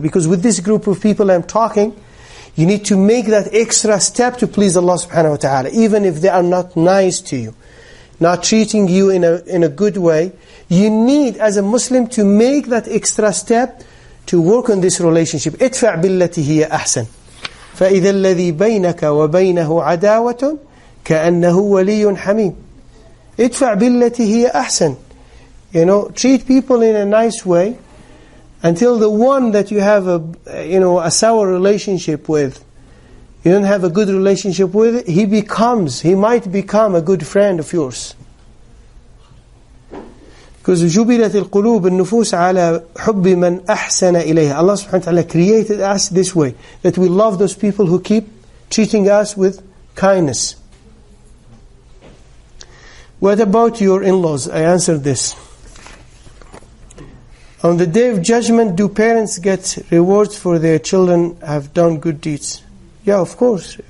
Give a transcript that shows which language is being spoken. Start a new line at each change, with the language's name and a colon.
English: Because with this group of people I'm talking, you need to make that extra step to please Allah subhanahu wa ta'ala. Even if they are not nice to you, not treating you in a good way, you need as a Muslim to make that extra step to work on this relationship.
Arabic: ادفع بالتي هي أحسن فإذا الذي بينك وبينه عداوة كأنه ولي حميم. ادفع بالتي هي أحسن.
English: Treat people in a nice way until the one that you have a sour relationship with, you don't have a good relationship with, he might become a good friend of yours. Because
Arabic: جُبِلَتِ الْقُلُوبِ النُّفُوسَ عَلَى حُبِّ مَنْ أَحْسَنَ إِلَيْهَا.
English: Allah subhanahu wa ta'ala created us this way, that we love those people who keep treating us with kindness. What about your in-laws? I answered this. On the day of judgment, do parents get rewards for their children have done good deeds? Yeah, of course.